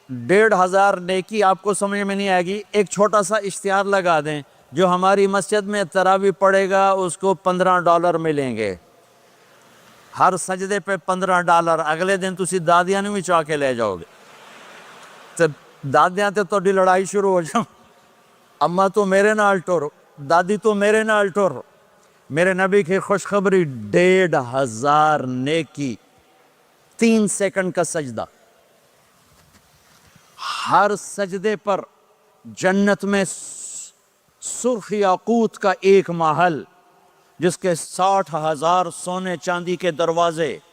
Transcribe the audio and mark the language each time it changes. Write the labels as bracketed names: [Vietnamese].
[Urdu] 1500 نیکی آپ کو سمجھ میں نہیں آئے گی. ایک چھوٹا سا اشتہار لگا دیں، جو ہماری مسجد میں تراویح پڑے گا اس کو $15 ملیں گے، ہر سجدے پہ $15. [Punjabi] اگلے دن تسی دادیاں نہیں بھی چاہ کے لے جاؤ گے. تو دادیاں تے تھوڑی لڑائی شروع ہو جاؤ، اماں تو میرے نال ٹور، دادی تو میرے نال ٹور. [Urdu] میرے نبی کی خوشخبری 1500 نیکی، 3 سیکنڈ کا سجدہ. ہر سجدے پر جنت میں سرخ یاقوت کا ایک محل جس کے 60,000 سونے چاندی کے دروازے.